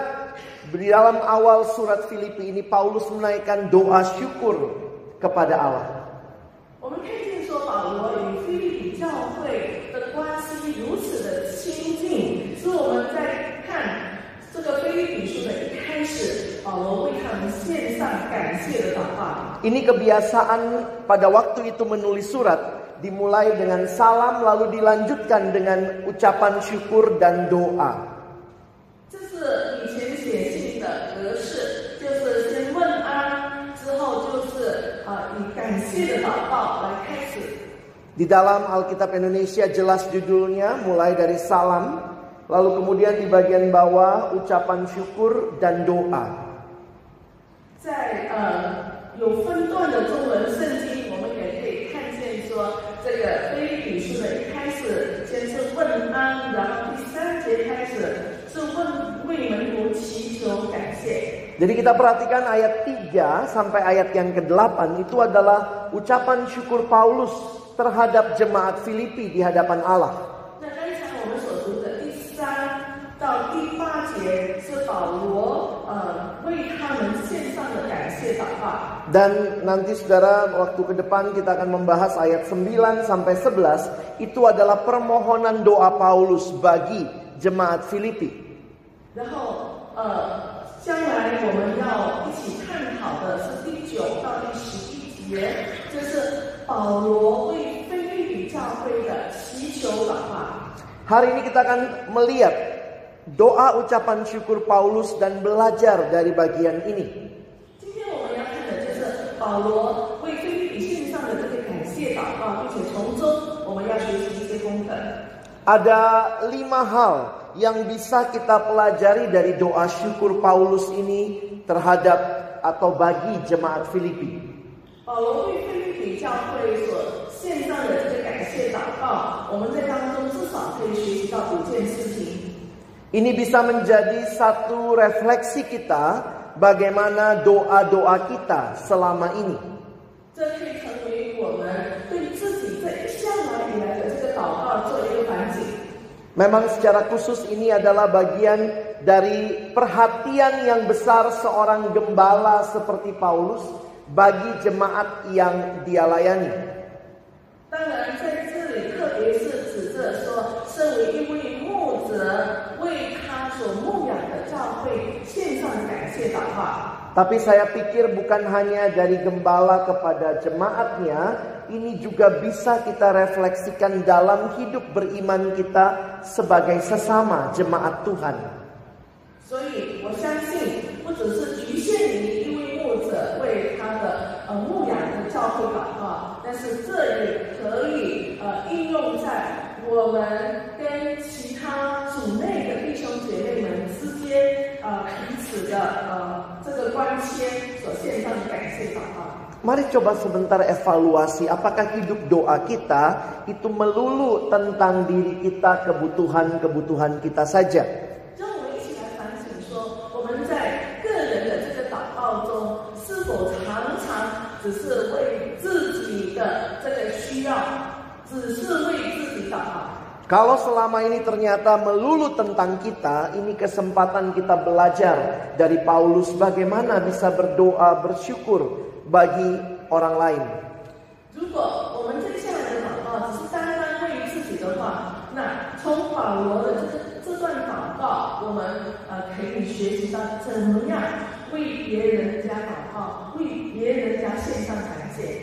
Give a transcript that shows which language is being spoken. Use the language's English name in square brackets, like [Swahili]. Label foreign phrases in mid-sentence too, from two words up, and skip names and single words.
[Indonesian] Di dalam awal surat Filipi ini Paulus menaikkan doa syukur kepada Allah. [Chinese] 我们看见说保罗与腓立比教会的关系如此的亲近，所以我们在看这个腓立比书的一开始，保罗为他们献上感谢的祷告。 [Indonesian] Ini kebiasaan pada waktu itu menulis surat. Dimulai dengan salam lalu dilanjutkan dengan ucapan syukur dan doa. [Chinese] 这是以前写信的格式，就是先问安，之后就是以感谢的祷告来开始。 [Indonesian] Di dalam Alkitab Indonesia jelas judulnya mulai dari salam, lalu kemudian di bagian bawah ucapan syukur dan doa. [Chinese] 在有分段的中文圣经，我们也可以看见说，这个腓立比书的一开始先是问安，然后第3节开始是为门徒祈求感谢。 [Indonesian] Jadi kita perhatikan ayat 3 sampai ayat yang ke-8 itu adalah ucapan syukur Paulus terhadap jemaat Filipi di hadapan Allah. [Chinese] 那刚才我们所读的第3到第8节是保罗为他们献上的感谢祷告。 [Indonesian] Dan nanti saudara waktu ke depan kita akan membahas ayat 9 sampai 11. Itu adalah permohonan doa Paulus bagi jemaat Filipi. [Chinese] 然后将来我们要一起探讨的是第9到第11节，就是保罗为腓立比教会的祈求祷告。 [Indonesian] Hari ini kita akan melihat doa ucapan syukur Paulus dan belajar dari bagian ini. [Chinese] 今天我们要看的就是保罗为腓立比献上的这个感谢祷告，并且从中我们要学习一些功课。 [Indonesian] Ada 5 hal yang bisa kita pelajari dari doa syukur Paulus ini terhadap atau bagi jemaat Filipi. [Chinese] 保罗为腓立比教会所献上的这个感谢祷告，我们在当中至少可以学习到5件事情。 [Indonesian] Ini bisa menjadi satu refleksi kita bagaimana doa-doa kita selama ini. [Chinese] 这可以成为我们对自己这一向来以来的这个祷告做一个反省。 [Indonesian] Memang secara khusus ini adalah bagian dari perhatian yang besar seorang gembala seperti Paulus bagi jemaat yang dia layani. [Chinese] 当然，在这里特别是指着说，身为一位牧者，为他所牧养的教会献上感谢祷告。 [Indonesian] Tapi saya pikir bukan hanya dari gembala kepada jemaatnya, ini juga bisa kita refleksikan dalam hidup beriman kita sebagai sesama jemaat Tuhan. [Chinese] 所以我相信，不只是局限于一位牧者为他的牧养的教会祷告，但是这也可以应用在我们跟其他主内的弟兄姐妹们之间彼此的这个关切所献上的感谢祷告。 [Indonesian] Mari coba sebentar evaluasi apakah hidup doa kita itu melulu tentang diri kita, kebutuhan-kebutuhan kita saja. [Chinese] 让我们一起来反省说，我们在个人的这个祷告中，是否常常只是为自己的这个需要，只是为自己祷告？ [Indonesian] Kalau selama ini ternyata melulu tentang kita, ini kesempatan kita belajar dari Paulus bagaimana bisa berdoa, bersyukur bagi orang lain. [Chinese] 如果我们接下来的祷告只是单单为自己的话，那从保罗的这段祷告，我们可以学习到怎么样为别人家祷告，为别人家献上感谢。